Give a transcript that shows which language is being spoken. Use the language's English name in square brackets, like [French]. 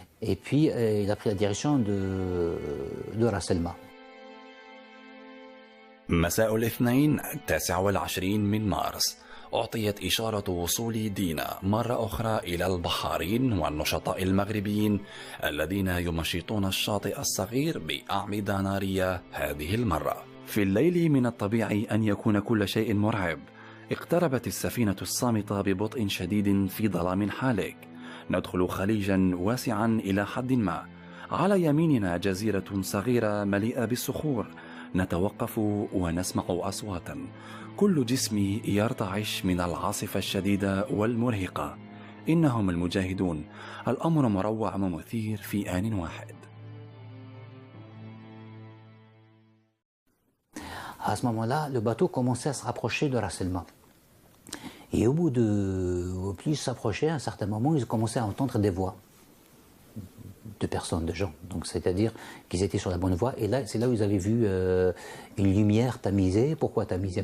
[French] Et puis, il a pris la direction de راس الماء. [Arabic] مساء الاثنين 29 من مارس أعطيت إشارة وصول دينا مرة أخرى إلى البحارين والنشطاء المغربيين الذين يمشطون الشاطئ الصغير بأعمدة نارية هذه المرة. في الليل من الطبيعي أن يكون كل شيء مرعب. اقتربت السفينة الصامتة ببطء شديد في ظلام حالك. ندخل خليجا واسعا إلى حد ما. على يميننا جزيرة صغيرة مليئة بالصخور. نتوقف ونسمع أصواتا. كل جسمي يرتعش من العاصفة الشديدة والمرهقة. إنهم المجاهدون. الأمر مروع ومثير في آن واحد. [French] À ce moment-là, le bateau commençait à se rapprocher de Ras El-Ma. Et au plus il s'approchait, à un certain moment, ils commençaient à entendre des voix de personnes, de gens. Donc, c'est-à-dire qu'ils étaient sur la bonne voie. Et là, c'est là où ils avaient vu une lumière tamisée. Pourquoi tamisée?